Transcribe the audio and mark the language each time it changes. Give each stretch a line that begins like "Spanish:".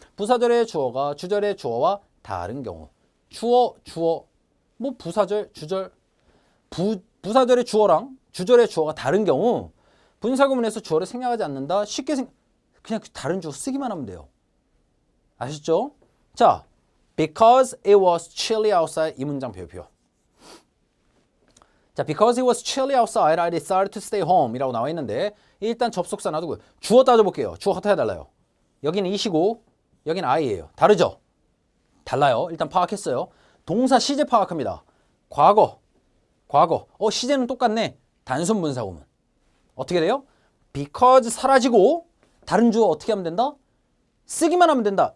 Korean: 부사절의 주어가 주절의 주어와 다른 경우. 주어, 뭐 부사절, 주절, 부사절의 주어랑 주절의 주어가 다른 경우 분사구문에서 주어를 생략하지 않는다. 쉽게 그냥 다른 주어 쓰기만 하면 돼요. 아셨죠?
English: 자, because it was chilly outside
Korean: 이 문장 배워요.
English: 자, because it was chilly outside, I decided to stay home
Korean: 이라고 나와 있는데 일단 접속사 놔두고요. 주어 따져볼게요. 주어 같아야 달라요. 여기는 이시고 여기는 I예요. 다르죠? 달라요. 일단 파악했어요. 동사 시제 파악합니다. 과거. 시제는 똑같네. 단순 분사구문. 어떻게 돼요? because 사라지고 다른 주어 어떻게 하면 된다? 쓰기만 하면 된다.